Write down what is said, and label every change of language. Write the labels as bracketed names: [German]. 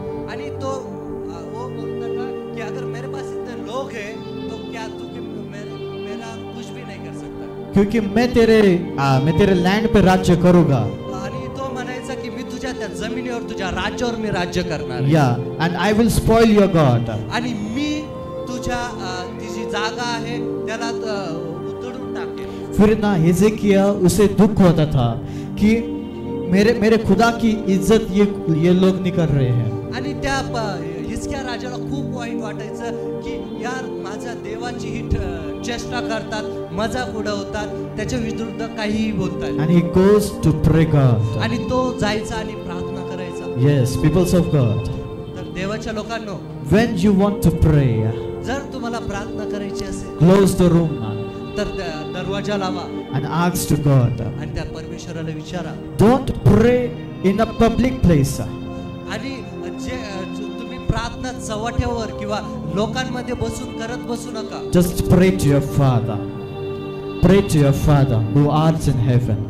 [Marathi] आणि तो [Hindi] वो बोलता था कि अगर मेरे पास इतने लोग हैं तो क्या तू मेरा कुछ भी नहीं कर सकता, क्योंकि मैं तेरे लैंड पे राज्य करूंगा. [Marathi] आणि तो म्हणायचा की मी तुझ्या त्या जमिनीवर तुझ्या राज्यावर मी राज्य करणार. [English] Yeah, and I will spoil your God. [Marathi] आणि मी तुझ्या ती जी जागा आहे त्याला उतरून टाकेन. [Hindi] फिर ना हिजकिया उसे दुख होता था कि मेरे खुदा की इज्जत ये लोग नहीं कर रहे हैं. [Marathi] आणि त्या हिजकिया राजाला खूप वाईट वाटायचं की यार माझ्या देवाची ही चेष्टा करतात, मजाक उडवतात, त्याच्या विरुद्ध काहीही बोलतात. [English] And he goes to pray God. [Marathi] आणि तो जायचा आणि प्रार्थना करायचा. [English] Yes, peoples of God. [Marathi] तर देवाच्या लोकांनो, [English] when you want to pray, [Marathi] जर तुम्हाला प्रार्थना करायची असेल, [English] close the room [Marathi] तर दरवाजा लावा [English] and ask to God. [Marathi] आणि त्या परमेश्वराला विचारा. [English] Don't pray in a public place. [Marathi] आणि जे तुम्ही प्रार्थना चव्हाट्यावर किंवा लोकांमध्ये बसून करत बसू नका. [English] Just pray to your Father. Pray to your Father who art in heaven.